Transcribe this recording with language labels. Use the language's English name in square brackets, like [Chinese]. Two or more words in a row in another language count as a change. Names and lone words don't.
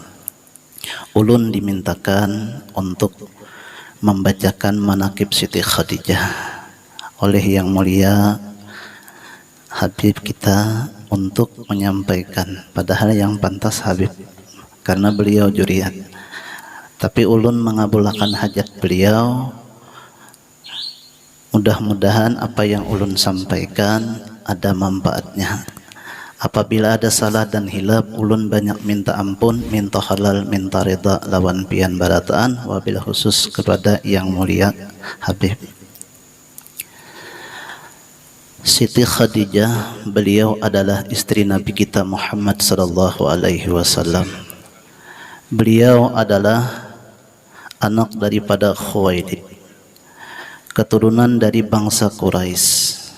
[Indonesian] Ulun dimintakan untuk membacakan manaqib Siti Khadijah oleh yang mulia Habib kita untuk menyampaikan, padahal yang pantas Habib karena beliau juriat, tapi ulun mengabulkan hajat beliau. Mudah-mudahan apa yang ulun sampaikan ada manfaatnya. Apabila ada salah dan hilaf, ulun banyak minta ampun, minta halal, minta ridha [Banjar] lawan pian barataan, [Arabic] وبالخصوص [Indonesian] kepada yang mulia Habib Siti Khadijah. Beliau adalah istri Nabi kita Muhammad [Arabic] صلى الله عليه وسلم. [Indonesian] Beliau adalah anak daripada Khuwailid, keturunan dari bangsa Quraisy.